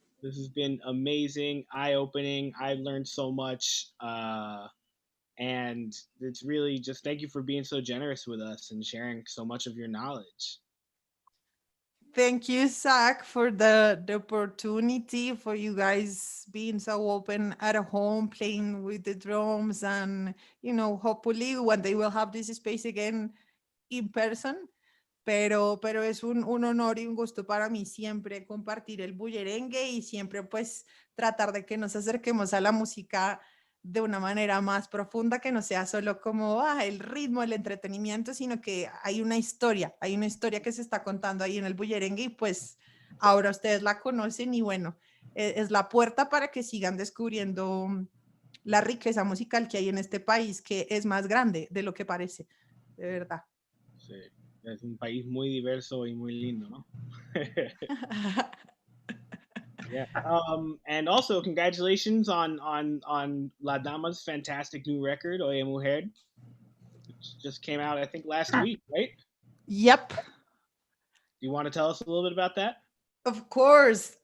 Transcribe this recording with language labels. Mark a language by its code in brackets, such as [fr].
[en] This has been amazing, eye-opening. I've learned so much, and it's really just thank you for being so generous with us and sharing so much of your knowledge. Thank you, Zach, for the opportunity, for you guys being so open at home, playing with the drums, and, you know, hopefully one day we'll have this space again in person. [es] Pero es un honor y un gusto para mí siempre compartir el bullerengue y siempre pues tratar de que nos acerquemos a la música de una manera más profunda, que no sea solo como el ritmo, el entretenimiento, sino que hay una historia que se está contando ahí en el bullerengue y pues ahora ustedes la conocen y bueno, es la puerta para que sigan descubriendo la riqueza musical que hay en este país, que es más grande de lo que parece, de verdad. Sí, es un país muy diverso y muy lindo, ¿no? [en] Yeah. And also congratulations on LADAMA's fantastic new record, Oye Mujer, which just came out, I think, last week, right? Yep. Do you want to tell us a little bit about that? Of course.